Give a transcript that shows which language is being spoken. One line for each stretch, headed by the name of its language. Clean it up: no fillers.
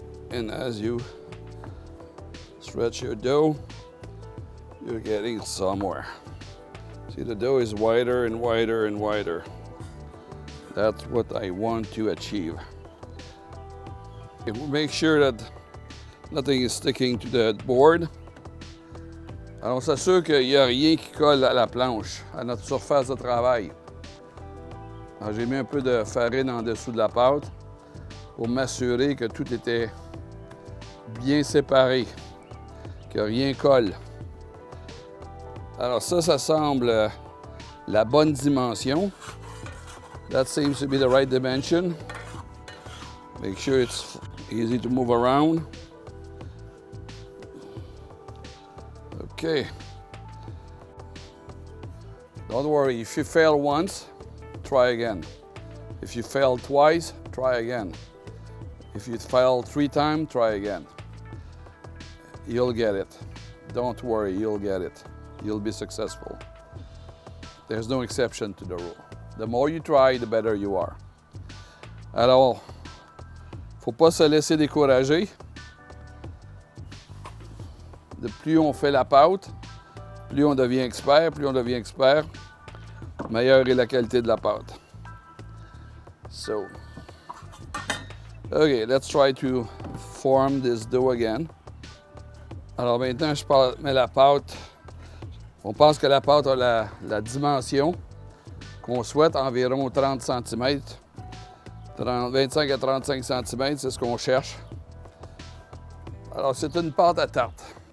English: And as you stretch your dough, you're getting somewhere. See, the dough is wider and wider and wider. That's what I want to achieve. Make sure that nothing is sticking to the board.
French: Alors, on s'assure qu'il n'y a rien qui colle à la planche, à notre surface de travail. Alors, j'ai mis un peu de farine en dessous de la pâte pour m'assurer que tout était bien séparé, que rien colle. Alors ça semble la bonne dimension.
English: That seems to be the right dimension. Make sure it's easy to move around. Okay. Don't worry, if you fail once, try again. If you fail twice, try again. If you fail 3 times, try again. You'll get it. Don't worry, you'll get it. You'll be successful. There's no exception to the rule. The more you try, the better you are.
French: Alors, faut pas se laisser décourager. De plus on fait la pâte, plus on devient expert, meilleure est la qualité de la pâte.
English: So, okay, let's try to form this dough again.
French: Alors maintenant, je mets la pâte. On pense que la pâte a la dimension qu'on souhaite, environ 30 cm. 25 à 35 cm, c'est ce qu'on cherche. Alors, c'est une pâte à tarte.